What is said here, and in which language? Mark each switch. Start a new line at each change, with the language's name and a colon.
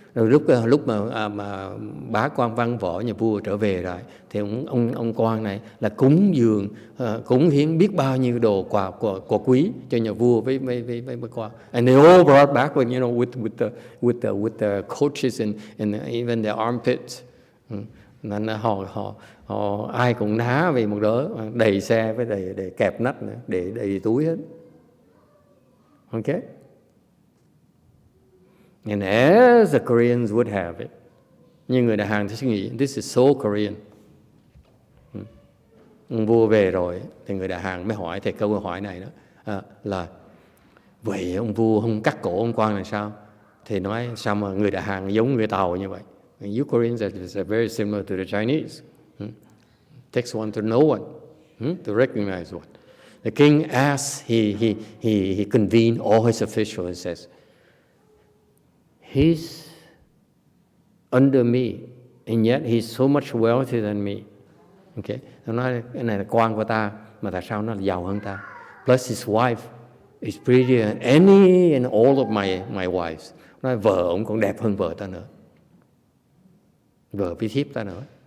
Vietnamese: Rồi lúc mà bá quan văn võ nhà vua trở về rồi, thì ông quan này là cúng hiến biết bao nhiêu đồ quà quý cho nhà vua với quan.
English: And they all brought back with the coaches and even the armpits.
Vietnamese: Nên họ ai cũng ná về một đỡ, đầy xe với đầy kẹp nách nữa, để đầy túi hết. Okay.
English: And as the Koreans would have it,
Vietnamese: như người Đại Hàn thì suy nghĩ,
English: this is so Korean.
Vietnamese: Ông vua về rồi thì người Đại Hàn mới hỏi thì câu hỏi này đó là vậy ông vua không cắt cổ ông quan là sao? Thì nói sao mà người Đại Hàn giống người Tàu như vậy?
English: You Koreans are very similar to the Chinese. Takes one to know one, to recognize one. The king asks, he convened all his officials and says, he's under me, and yet he's so much wealthier than me.
Vietnamese: Okay, nó nói cái này là quan của ta, mà tại sao nó là giàu hơn ta?
English: Plus his wife is prettier than any and all of my wives.
Vietnamese: Nói vợ ông còn đẹp hơn vợ ta nữa, vợ với thiếp ta nữa.